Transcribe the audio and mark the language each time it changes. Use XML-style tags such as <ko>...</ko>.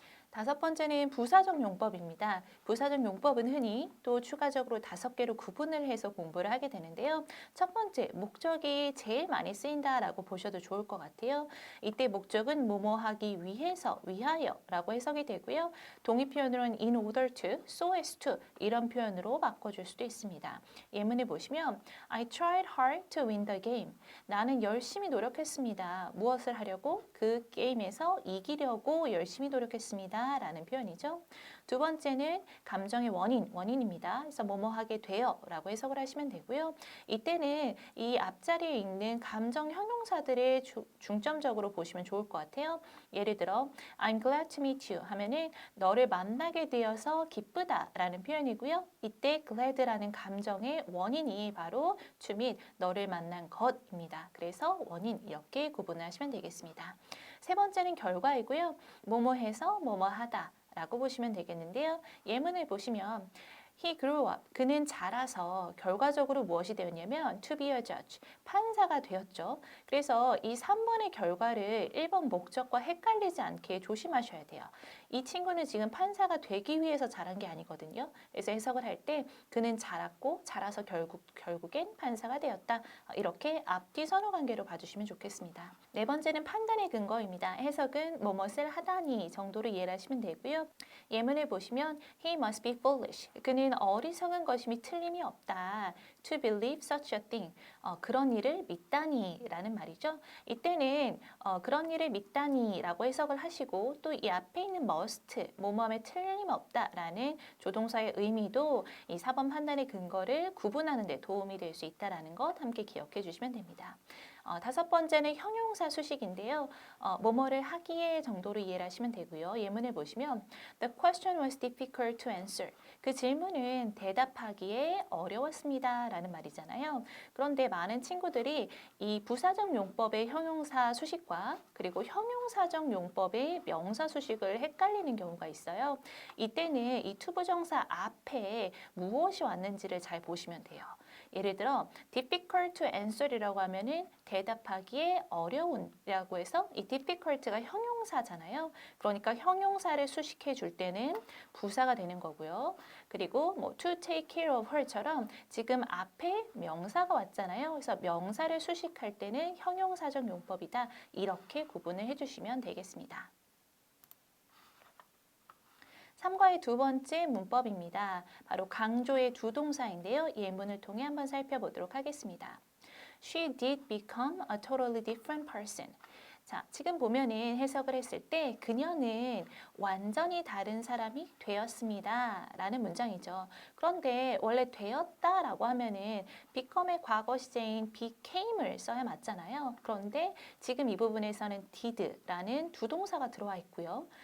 <ko>다섯 번째는 부사적 용법입니다. 부사적 용법은 흔히 또 추가적으로 5개로 구분을 해서 공부를 하게 되는데요. 첫 번째, 목적이 제일 많이 쓰인다라고 보셔도 좋을 것 같아요. 이때 목적은 뭐뭐 하기 위해서, 위하여라고 해석이 되고요. 동의 표현으로는</ko> <en>in order to, so as to</en> <ko>이런 표현으로 바꿔줄 수도 있습니다. 예문을 보시면</ko> <en>I tried hard to win the game.</en> <ko>나는 열심히 노력했습니다. 무엇을 하려고? 그 게임에서 이기려고 열심히 노력했습니다. 라는 표현이죠. 두 번째는 감정의 원인입니다. 그래서 뭐뭐 하게 돼요 라고 해석을 하시면 되고요. 이때는 이 앞자리에 있는 감정 형용사들을 중점적으로 보시면 좋을 것 같아요. 예를 들어</ko> <en>I'm glad to meet you</en> <ko>하면은 너를 만나게 되어서 기쁘다 라는 표현이고요. 이때 glad라는 감정의 원인이 바로</ko> <en>to meet,</en> <ko>너를 만난 것입니다. 그래서 원인 이렇게 구분을 하시면 되겠습니다. 세 번째는 결과이고요. 뭐뭐 해서 뭐뭐 하다 라고 보시면 되겠는데요. 예문을 보시면</ko> <en>He grew up.</en> <ko>그는 자라서 결과적으로 무엇이 되었냐면</ko> <en>to be a judge.</en> <ko>판사가 되었죠. 그래서 이 3번의 결과를 1번 목적과 헷갈리지 않게 조심하셔야 돼요. 이 친구는 지금 판사가 되기 위해서 자란 게 아니거든요. 그래서 해석을 할 때 그는 자랐고 자라서 결국엔 판사가 되었다. 이렇게 앞뒤 선호 관계로 봐주시면 좋겠습니다. 네 번째는 판단의 근거입니다. 해석은 뭐뭇을 하다니 정도로 이해를 하시면 되고요. 예문을 보시면</ko> <en>He must be foolish.</en> <ko>그는 어리석은 것임이 틀림이 없다.</ko> <en>To believe such a thing.</en> <ko>그런 일을 믿다니 라는 말이죠. 이때는 그런 일을 믿다니 라고 해석을 하시고 또 이 앞에 있는 must, 뭐뭐함에 틀림없다 라는 조동사의 의미도 이 4번 판단의 근거를 구분하는 데 도움이 될 수 있다는 것 함께 기억해 주시면 됩니다. 다섯 번째는 형용사 수식인데요. 뭐뭐를 하기에 정도로 이해를 하시면 되고요. 예문을 보시면</ko> <en>The question was difficult to answer.</en> <ko>그 질문은 대답하기에 어려웠습니다. 라는 말이잖아요. 그런데 많은 친구들이 이 부사적 용법의 형용사 수식과 그리고 형용사적 용법의 명사 수식을 헷갈리는 경우가 있어요. 이때는 이 투부정사 앞에 무엇이 왔는지를 잘 보시면 돼요. 예를 들어</ko> <en>difficult to answer</en> <ko>이라고 하면은 대답하기에 어려운이라고 해서 이 difficult가 형용사잖아요. 그러니까 형용사를 수식해 줄 때는 부사가 되는 거고요. 그리고 뭐</ko> <en>to take care of her</en> <ko>처럼 지금 앞에 명사가 왔잖아요. 그래서 명사를 수식할 때는 형용사적 용법이다. 이렇게 구분을 해주시면 되겠습니다. 3과의 두 번째 문법입니다. 바로 강조의 두 동사인데요. 예문을 통해 한번 살펴보도록 하겠습니다.</ko> <en>She did become a totally different person.</en> <ko>자, 지금 보면은 해석을 했을 때 그녀는 완전히 다른 사람이 되었습니다. 라는 문장이죠. 그런데 원래 되었다라고 하면은 become의 과거 시제인 became을 써야 맞잖아요. 그런데 지금 이 부분에서는 did라는 두 동사가 들어와 있고요.</ko>